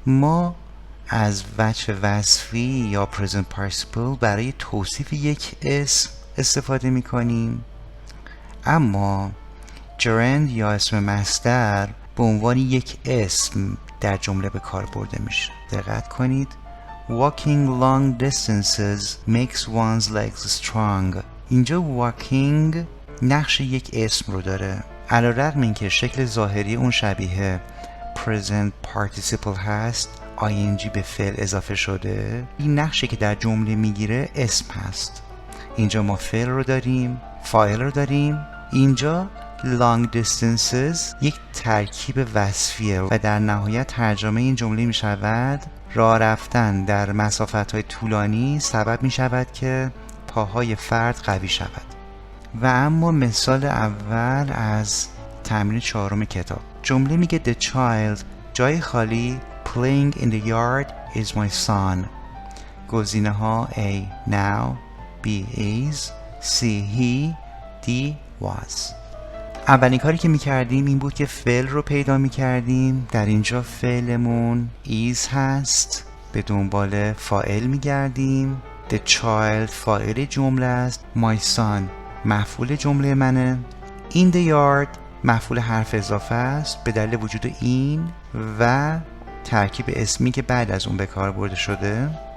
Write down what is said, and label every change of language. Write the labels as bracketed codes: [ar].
[fa] ما از وجه وصفی یا present participle برای توصیف یک اسم استفاده میکنیم، اما gerund یا اسم مصدر به عنوان یک اسم در جمله به کار برده میشه. دقت کنید. [en] Walking long distances makes one's legs strong. [fa] اینجا walking نقش یک اسم رو داره. علیرغم اینکه شکل ظاهری اون شبیه present participle هست، ing به فعل اضافه شده، این نقشی که در جمله میگیره اسم هست. اینجا ما فعل رو داریم، فاعل رو داریم. اینجا long distances یک ترکیب وصفیه و در نهایت ترجمه این جمله می شود راه رفتن در مسافت‌های طولانی سبب می شود که پاهای فرد قوی شود. و اما مثال اول از تمرین 4 کتاب. جمله میگه [en] the child [fa] جای خالی [en] playing in the yard is my son. [fa] گزینه ها [en] A now B is C he D was. [fa] اولین کاری که میکردیم این بود که فعل رو پیدا میکردیم. در اینجا فعلمون is هست، به دنبال فاعل میگردیم. The child فاعل جمله است، my son مفعول جمله منه، in the yard مفعول حرف اضافه است به دلیل وجود این و ترکیب اسمی که بعد از اون به کار برده شده.